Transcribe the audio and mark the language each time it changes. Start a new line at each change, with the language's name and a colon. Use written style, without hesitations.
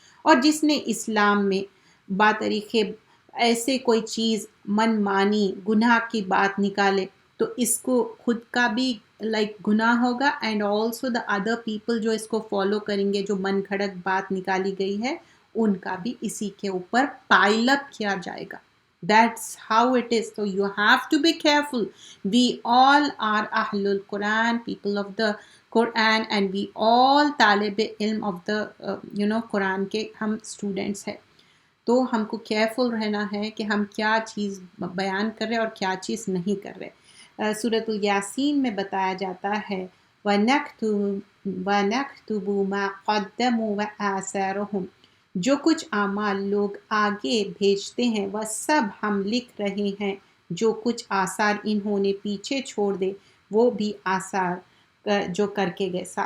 Urdu: اور جس نے اسلام میں باطریقے ایسے کوئی چیز من مانی گناہ کی بات نکالے تو اس کو خود کا بھی گناہ ہوگا،
English: and also the other people
Urdu: جو اس کو فالو کریں گے، جو من گھڑک بات نکالی گئی ہے ان کا بھی اسی کے اوپر پائل اپ کیا جائے گا.
English: That's how it is. So you have to be careful. We all are Ahlul Quran, people of the Quran, and we all طالب علم of the
Urdu: قرآن کے ہم اسٹوڈنٹس ہیں. تو ہم کو کیئرفل رہنا ہے کہ ہم کیا چیز بیان کر رہے اور کیا چیز نہیں کر رہے. سورۃ الیاسین میں بتایا جاتا ہے
Arabic: وَنَكْتُبُ مَا قَدَّمُوا وَآثَارَهُمْ،
Urdu: جو کچھ اعمال لوگ آگے بھیجتے ہیں وہ سب ہم لکھ رہے ہیں، جو کچھ آثار انہوں نے پیچھے چھوڑ دے وہ بھی آثار جو کر کے گئے.